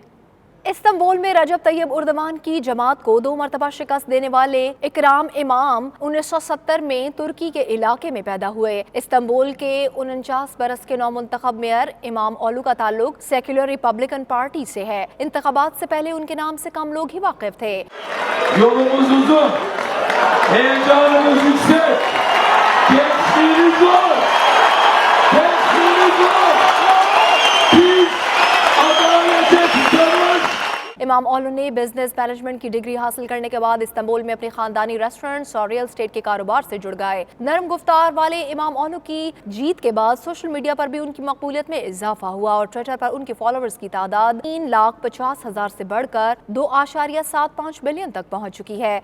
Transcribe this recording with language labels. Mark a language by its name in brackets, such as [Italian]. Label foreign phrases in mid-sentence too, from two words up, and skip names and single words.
[Urdu] استنبول میں رجب طیب اردوان کی جماعت کو 2 مرتبہ شکست دینے والے اکرام امام 1970 میں ترکی کے علاقے میں پیدا ہوئے۔ استنبول کے 49 برس کے نومنتخب میئر امام اولو کا تعلق سیکولر ریپبلکن پارٹی سے ہے۔ انتخابات سے پہلے ان کے نام سے کم لوگ ہی واقف تھے۔ [Turkish] Yolumuz uzun, heyecanımız yüksek, gençliğimiz var, gençliğimiz var. Biz adalete tutarız. [Urdu] امام اولو نے [English] business management [Urdu] کی ڈگری حاصل کرنے کے بعد استنبول میں اپنے خاندانی ریسٹورنٹس اور [English] real estate [Urdu] کے کاروبار سے جڑ گئے۔ نرم گفتار والے امام اولو کی جیت کے بعد [English] social media [Urdu] پر بھی ان کی مقبولیت میں اضافہ ہوا، اور ٹویٹر پر ان کے فالوورز کی تعداد 3,50,000 سے بڑھ کر 2.75 بلین تک پہنچ چکی ہے۔